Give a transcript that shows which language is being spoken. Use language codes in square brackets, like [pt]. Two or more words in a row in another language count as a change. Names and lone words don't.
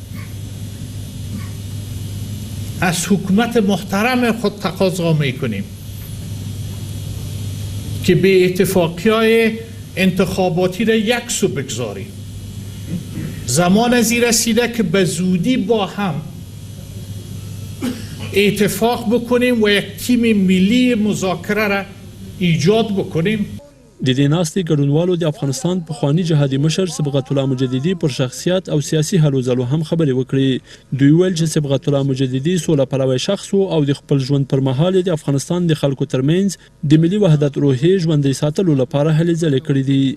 [fa] از حکومت محترم خود تقاضا میکنیم که به اتفاقی‌های انتخاباتی را یک سو بگذاریم. زمان از این رسیده که به زودی با هم اتفاق بکنیم و یک تیم ملی مذاکره را ایجاد بکنیم. [ps] د دې ناستې ګډونوالو د افغانستان پخواني جهادي مشر صبغت الله مجددي پر شخصیت او سیاسي هلو ځلو هم خبرې وکړې. دوی ویل چې صبغت الله مجددي سوله پلوی شخص او د خپل ژوند پر مهال د افغانستان د خلکو ترمنځ د ملي وحدت روحیې ژوندۍ ساتلو لپاره هلې ځلې کړې دي.